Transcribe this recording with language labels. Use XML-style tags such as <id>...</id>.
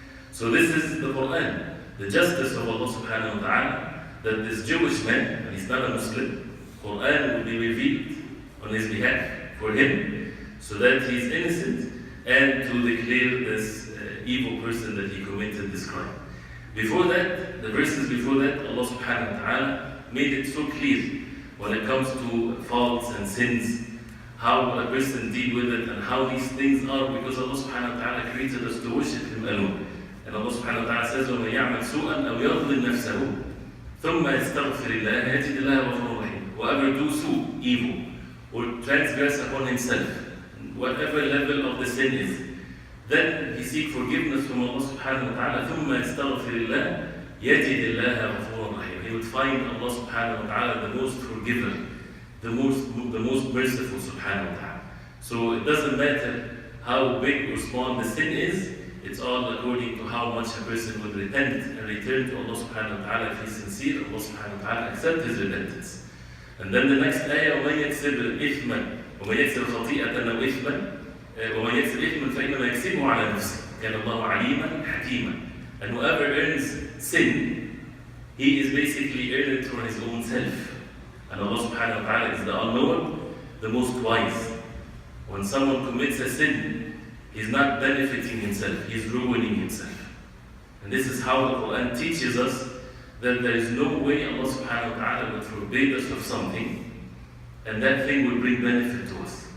<en>So this is the Quran, the justice of Allah subhanahu wa ta'ala, that this Jewish man, and he's not a Muslim, Quran will be revealed on his behalf for him, so that he is innocent, and to declare this evil person that he committed this crime. Before that, the verses before that, Allah subhanahu wa ta'ala made it so clear when it comes to faults and sins, how a person deal with it and how these things are, because Allah subhanahu wa ta'ala created us to worship Him alone. And Allah subhanahu wa ta'ala says,</en> <ar>وَمَنْ يَعْمَلْ سُوءًا أَوْ يَظْلِمْ نَفْسَهُ ثُمَّ يَسْتَغْفِرِ اللَّهَ يَجِدِ اللَّهَ غَفُورًا رَحِيمًا.</ar> <en>Whoever do sue, evil, or transgress upon himself, whatever level of the sin is, then he seek forgiveness from Allah subhanahu wa ta'ala,</en> <ar>ثُمَّ يَسْتَغْفِرِ اللَّهَ يَجِدِ اللَّهَ غَفُورًا رَحِيمًا.</ar> <en>He would find Allah subhanahu wa ta'ala the most forgiver, the most merciful subhanahu wa ta'ala. So it doesn't matter how big or small the sin is, it's all according to how much a person would repent and return to Allah subhanahu wa ta'ala. If he's sincere, Allah subhanahu wa ta'ala accept his repentance. And then the next ayah,</en> <ar>وَمَنْ يَكْسِبْ إِثْمًا وَمَنْ يَكْسِبْ خَطِيئَةً أَوْ إِثْمًا وَمَنْ يَكْسِبْ إِثْمًا فَإِنَّمَا يَكْسِبُهُ عَلَى نَفْسِهِ كَانَ اللَّهُ عَلِيمًا حَكِيمًا.</ar> <en>And whoever earns sin, he is basically earned it for his own self. And Allah subhanahu wa ta'ala is the all-knower, the most wise. When someone commits a sin, he's not benefiting himself, he's ruining himself. And this is how the Quran teaches us that there is no way Allah subhanahu wa ta'ala would forbid us of something and that thing will bring benefit to us.</en>